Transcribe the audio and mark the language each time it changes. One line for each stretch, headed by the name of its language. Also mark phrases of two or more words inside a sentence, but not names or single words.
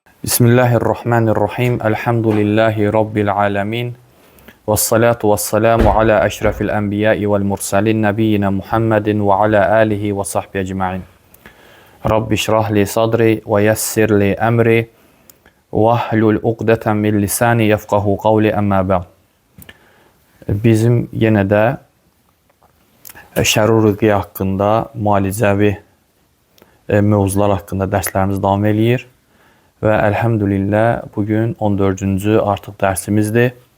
Arabic: بسم الله الرحمن الرحيم. الحمد لله رب العالمين. والصلاة والسلام على أشرف الأنبياء والمرسلين نبينا محمد وعلى آله وصحبه أجمعين. رب اشرح لي صدري ويسر لي أمري واحلل عقدة من لساني يفقهوا قولي أما بعد.
Azerbaijani: Bizim yenə də şərur-rüqi haqqında, müalicəvi mövzular haqqında dərslərimiz davam eləyir. Və əlhəmdülillah bugün 14-cü artıq dərsimizdir.